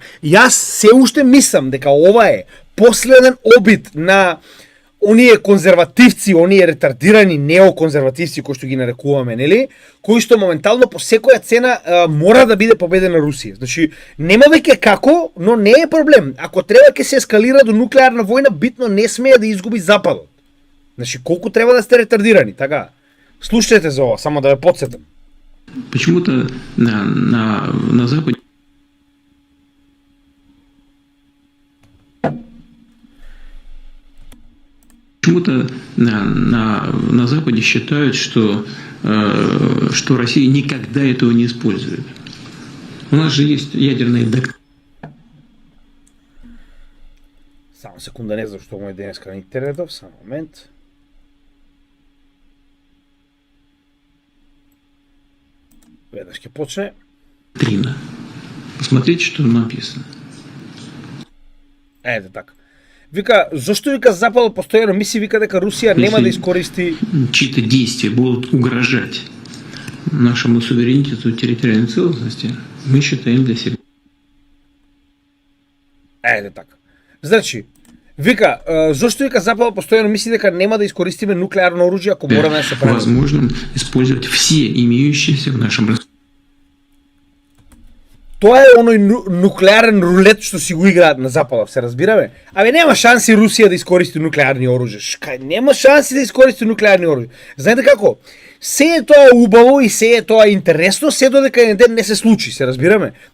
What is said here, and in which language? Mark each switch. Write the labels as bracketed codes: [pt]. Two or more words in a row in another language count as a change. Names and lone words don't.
[mk] Јас се уште мислам дека ова е последен обид на оние конзервативци, оние ретардирани неоконзервативци кои што ги нарекуваме, нели, кои што моментално по секоја цена мора да биде победена Русија. Значи, нема веќе како, но не е проблем. Ако треба ќе се ескалира до нуклеарна војна, битно не смее да изгуби Западот. Значи, колку треба да сте ретардирани, така? Слушајте за ова, само да ве потсетам. [ru] Почему-то на Западе Почему-то на Западе считают, что Россия никогда этого не использует. У нас же есть ядерные доктрины. [mk] Само секунда, не знам што мој денеска на интернетов, само момент. Веднаш ќе почне. [ru] Посмотрите, что написано. [mk] Ете така. Вика, зашто вика Запад постојано мисли вика дека Русија нема да искористи [ru] чьи-то действия будут угрожать нашему суверенитету и территориальной целостности, мы считаем для себя. [mk] Ете така. Значи, вика, зашто вика Запад постојано мисли дека нема да искористиме нуклеарно оружје ако мораме да се правиме? [ru] Возможно использовать все имеющиеся в нашем распоряжении. [mk] Тоа е оној нуклеарен рулет што си го играат на Западот, се разбираме? Абе нема шанси Русија да искористи нуклеарни оружја. Нема шанси да искористи нуклеарни оружја. Знаете како? Се е тоа убаво и се е тоа интересно, се додека еден ден не се случи, се разбираме?